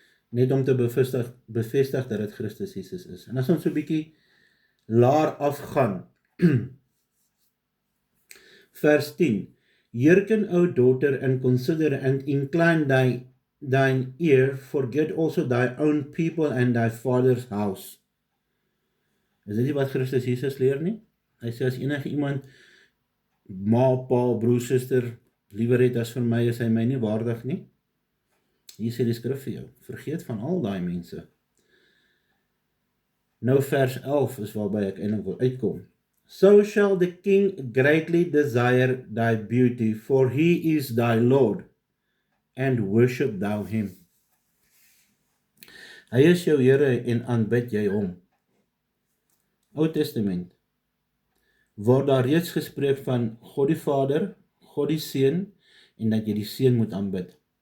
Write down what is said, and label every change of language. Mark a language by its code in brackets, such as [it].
[af] Net om te bevestig dat dit Christus Jesus is. En as ons so 'n bietjie laer afgaan, vers 10. [en] Hearken, O daughter, and consider, and incline thine ear, forget also thy own people and thy father's house. [af] Is dit nie wat Christus Jesus leer nie? Hy sê, as enige iemand ma, pa, broer, suster liewer het as vir my, is hy my nie waardig nie. Hier sê die skrif vir jou, vergeet van al daai mense. Nou vers 11 is waarby ek eintlik wil uitkom. [en] So shall the king greatly desire thy beauty, for he is thy Lord, and worship thou him. [af] Hy is jou Here en aanbid jy hom. Ou Testament, word daar reeds gespreek van God die Vader, God die Seun, en dat jy die Seun moet aanbid.